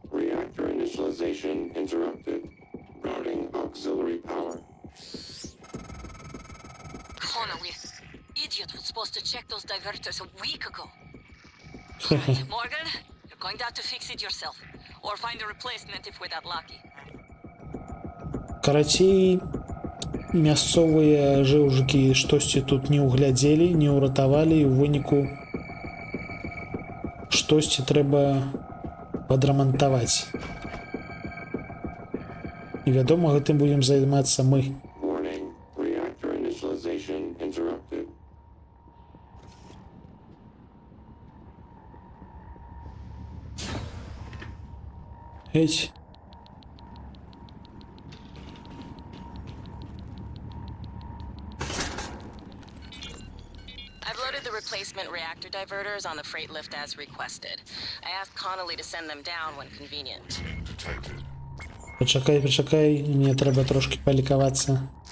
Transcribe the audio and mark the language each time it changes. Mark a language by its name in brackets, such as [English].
[English] Reactor initialization interrupted. Routing auxiliary power. Connor, idiot was supposed to check those diverters a week ago. Morgan, you're going to have to fix it yourself. Or find a replacement if we're that lucky. [Belarusian] Карацей, мясцовыя жэўжыкі штосьці тут не ўглядзелі, не ўратавалі, і ў выніку штосьці трэба падрамантаваць. І вядома, гэтым будзем займацца мы. [English] Warning. Reactor initialization interrupted. [Belarusian] Геть. [English] I've loaded the replacement reactor reactor diverters on the freight lift as requested. I asked Connolly to send them down when convenient. [Ukrainian] Почекай, мені треба трошки полікуватися.